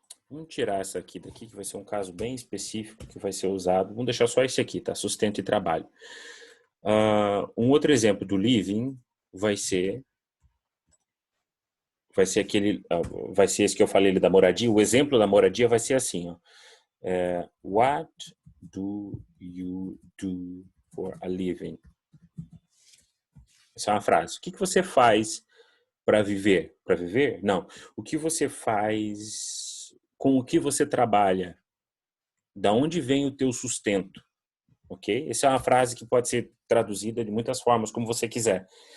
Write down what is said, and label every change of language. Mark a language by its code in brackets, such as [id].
[pt] Vamos tirar essa aqui daqui, que vai ser um caso bem específico que vai ser usado. Vamos deixar só esse aqui, tá? Sustento e trabalho. Um outro exemplo do living vai ser esse que eu falei da moradia. O exemplo da moradia vai ser assim, ó. [en] What do you do for a living? [pt] Essa é uma frase. O que você faz para viver? Para viver? Não. O que você faz com o que você trabalha? Da onde vem o teu sustento? Ok? Essa é uma frase que pode ser traduzida de muitas formas, como você quiser.